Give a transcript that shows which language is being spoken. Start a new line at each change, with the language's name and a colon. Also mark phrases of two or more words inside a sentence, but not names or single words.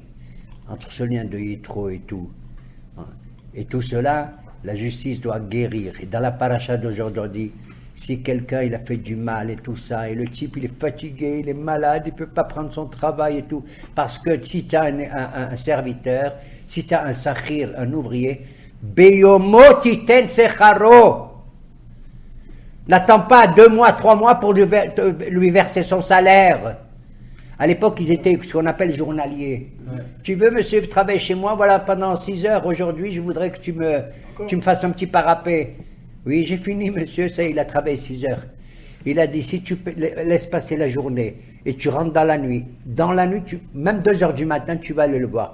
French: Entre ce lien de Yitro et tout. Et tout cela, la justice doit guérir. Et dans la paracha d'aujourd'hui, si quelqu'un il a fait du mal et tout ça, et le type il est fatigué, il est malade, il ne peut pas prendre son travail et tout, parce que si tu as un serviteur, si tu as un sakhir, un ouvrier,
Hebrew: ביומו תתן שכרו,
French: n'attends pas 2 mois, 3 mois pour lui verser son salaire. À l'époque, ils étaient ce qu'on appelle journaliers. Ouais. Tu veux, monsieur, travailler chez moi, voilà, pendant 6 heures, aujourd'hui, je voudrais que tu me fasses un petit parapet. Oui, j'ai fini, monsieur, ça, il a travaillé 6 heures. Il a dit, si tu laisses passer la journée et tu rentres dans la nuit, même 2 heures du matin, tu vas aller le voir.